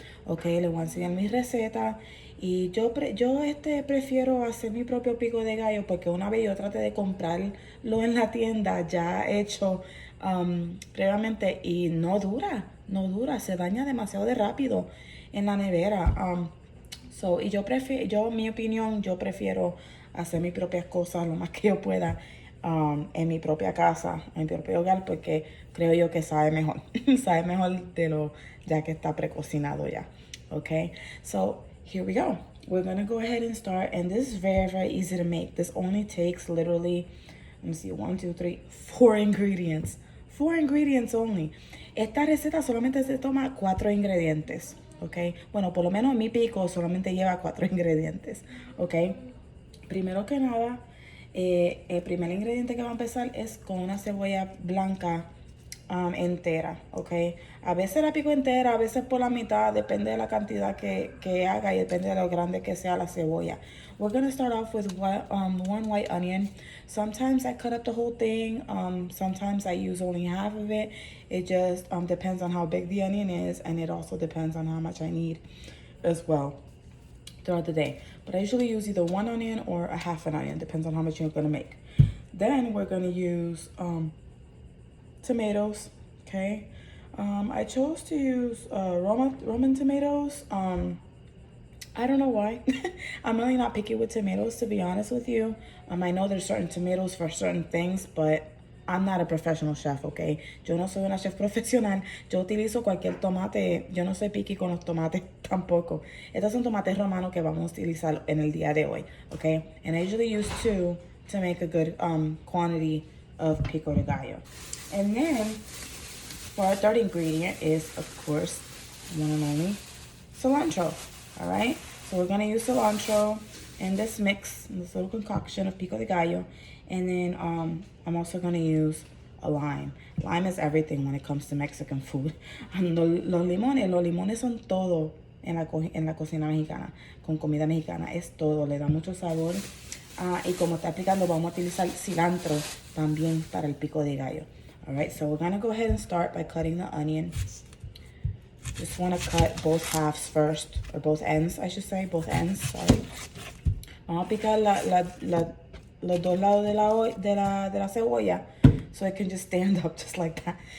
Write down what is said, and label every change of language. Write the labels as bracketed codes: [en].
[es] Ok, les voy a enseñar mi receta. Y yo prefiero hacer mi propio pico de gallo porque una vez yo traté de comprarlo en la tienda ya hecho previamente y no dura, se daña demasiado de rápido en la nevera. Y mi opinión, yo prefiero hacer mis propias cosas lo más que yo pueda en mi propia casa, en mi propio hogar, porque creo yo que sabe mejor, sabe mejor de lo ya que está precocinado ya. [en] Okay, so here we go. We're gonna go ahead and start, and this is very, very easy to make. This only takes literally, let me see, 1, 2, 3, 4 ingredients. 4 ingredients only. [es] Esta receta solamente se toma 4 ingredientes, ok. Bueno, por lo menos mi pico solamente lleva 4 ingredientes, ok. Primero que nada, el primer ingrediente que va a empezar es con una cebolla blanca entera, ok. A veces la pico entera, a veces por la mitad, depende de la cantidad que haga y depende de lo grande que sea la cebolla. [en] We're gonna start off with one white onion. Sometimes I cut up the whole thing. Sometimes I use only half of it. It just depends on how big the onion is, and it also depends on how much I need as well throughout the day. But I usually use either one onion or a half an onion, depends on how much you're gonna make. Then we're gonna use tomatoes, okay. I chose to use Roman tomatoes. I don't know why. I'm really not picky with tomatoes, to be honest with you. I know there's certain tomatoes for certain things, but I'm not a professional chef, okay. [es] Yo no soy una chef profesional. Yo utilizo cualquier tomate. Yo no soy picky con los tomates tampoco. Estos son tomates romanos que vamos a utilizar en el día de hoy, okay. [en] And I usually use 2 to make a good quantity of pico de gallo. And then for our third ingredient is, of course, one and only cilantro. All right, so we're gonna use cilantro in this mix, in this little concoction of pico de gallo. And then I'm also gonna use a lime. Lime is everything when it comes to Mexican food. [es] Los limones son todo en la cocina mexicana, con comida mexicana. Es todo, le da mucho sabor. Y como está explicando, vamos a utilizar cilantro también para el pico de gallo. [en] All right, so we're gonna go ahead and start by cutting the onion. Just want to cut both halves first, or both ends, I should say, both ends, sorry. [es] Vamos a picar los dos lados de la cebolla [en] so it can just stand up just like that.